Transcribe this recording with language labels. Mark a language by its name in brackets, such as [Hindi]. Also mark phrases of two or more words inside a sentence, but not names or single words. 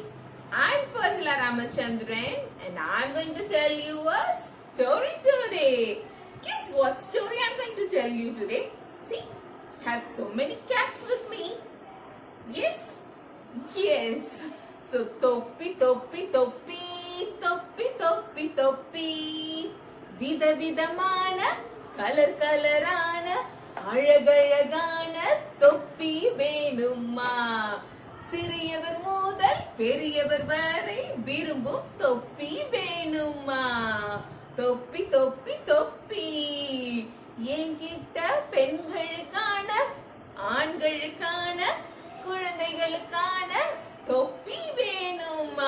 [English] I'm Fursila Ramachandran and I'm going to tell you a story today. Guess what story I'm going to tell you today? See, I have so many cats with me. Yes. So, Toppi, Toppi, Toppi, Toppi, Toppi, Toppi. [Tamil] வித, விதமான, கலர், கலரான, அழகழகான, தொப்பி வேணுமா. சிறியவர் முதல் பெரியவர் வரை விரும்பும் தொப்பி வேணுமா? தொப்பி தொப்பி தொப்பி என்கிட்ட பெண்களுக்கான, ஆண்களுக்கான, குழந்தைகளுக்கான தொப்பி வேணுமா?